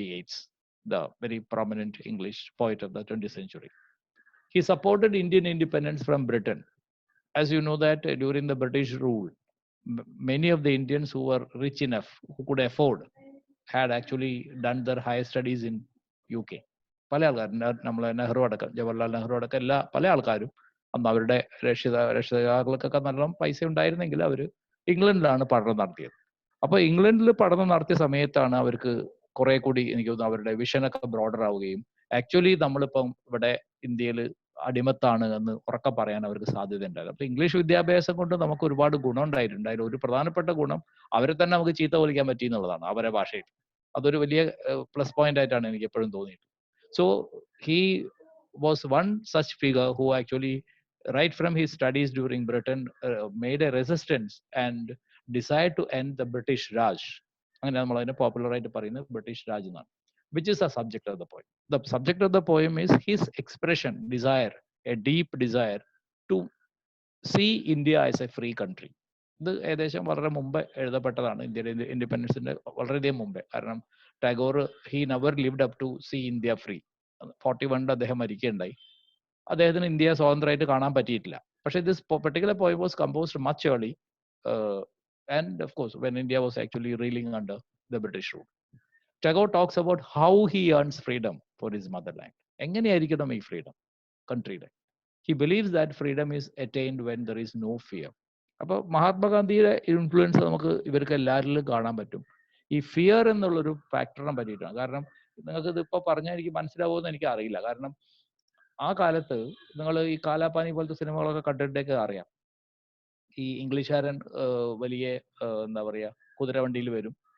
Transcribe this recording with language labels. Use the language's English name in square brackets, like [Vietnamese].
[English] Yeats, the very prominent English poet of the 20th century. He supported Indian independence from Britain. As you know that during the British rule, many of the Indians who were rich enough, who could afford, had actually done their higher studies in UK. [Malayalam] പല ആൾക്കാരും നമ്മൾ നെഹ്റു അടക്കം, ജവഹർലാൽ നെഹ്റു അടക്കം എല്ലാ പല ആൾക്കാരും അന്ന് അവരുടെ രക്ഷിതാക്കൾക്കൊക്കെ നല്ല പൈസ ഉണ്ടായിരുന്നെങ്കിൽ അവർ ഇംഗ്ലണ്ടിലാണ് പഠനം നടത്തിയത്. അപ്പോൾ ഇംഗ്ലണ്ടിൽ പഠനം നടത്തിയ സമയത്താണ് അവർക്ക് കുറെ കൂടി എനിക്ക് തോന്നുന്നു അവരുടെ വിഷനൊക്കെ ബ്രോഡർ ആവുകയും ആക്ച്വലി നമ്മളിപ്പം ഇവിടെ ഇന്ത്യയിൽ അടിമത്താണ് എന്ന് ഉറക്കെ പറയാൻ അവർക്ക് സാധ്യത ഉണ്ടായിരുന്നു. അപ്പൊ ഇംഗ്ലീഷ് വിദ്യാഭ്യാസം കൊണ്ട് നമുക്ക് ഒരുപാട് ഗുണം ഉണ്ടായിട്ടുണ്ട്. അതിൽ ഒരു പ്രധാനപ്പെട്ട ഗുണം അവരെ തന്നെ നമുക്ക് ചീത്ത വിളിക്കാൻ പറ്റി എന്നുള്ളതാണ് അവരെ ഭാഷയിൽ. അതൊരു വലിയ പ്ലസ് പോയിന്റ് ആയിട്ടാണ് എനിക്ക് എപ്പോഴും തോന്നിയിട്ടുള്ളത്. [English] So he was one such figure who actually right from his studies during Britain made a resistance and decided to end the British Raj. [Malayalam] അങ്ങനെ നമ്മൾ അതിനെ പോപ്പുലർ ആയിട്ട് പറയുന്നത് ബ്രിട്ടീഷ് രാജ് എന്നാണ്. [English] Which is the subject of the poem. The subject of the poem is his expression, desire, a deep desire to see India as a free country. [Malayalam] ഇത് ഏകദേശം വളരെ മുമ്പ് എഴുതപ്പെട്ടതാണ്, ഇന്ത്യയുടെ ഇൻഡിപെൻഡൻസിന്റെ വളരെയധികം മുമ്പേ. കാരണം [English] Tagore he never lived up to see India free. [Malayalam] 41 അദ്ദേഹം മരിക്കുകയുണ്ടായി. അദ്ദേഹത്തിന് ഇന്ത്യ സ്വതന്ത്രമായിട്ട് കാണാൻ പറ്റിയിട്ടില്ല. പക്ഷേ [English] This particular poem was composed much early and of course when India was actually reeling under the British rule. Tagore talks about how he earns freedom for his motherland. [Malayalam] എങ്ങനെയായിരിക്കണം ഈ freedom കൺട്രിയുടെ? [English] He believes that freedom is attained when there is no fear. [Malayalam] അപ്പോൾ മഹാത്മാഗാന്ധിയുടെ influence നമുക്ക് ഇവർക്ക് എല്ലാവരിലും കാണാൻ പറ്റും. ഈ ഫിയർ എന്നുള്ളൊരു ഫാക്ടറിനെ പറ്റിയിട്ടാണ്. കാരണം നിങ്ങൾക്ക് ഇത് ഇപ്പോൾ പറഞ്ഞാൽ എനിക്ക് മനസ്സിലാവുമെന്ന് എനിക്ക് അറിയില്ല. കാരണം ആ കാലത്ത് നിങ്ങൾ ഈ കാലാപാനി പോലത്തെ സിനിമകളൊക്കെ കണ്ടിട്ടൊക്കെ അറിയാം. ഈ ഇംഗ്ലീഷുകാരൻ വലിയ എന്താ പറയാ കുതിരവണ്ടിയിൽ വരും.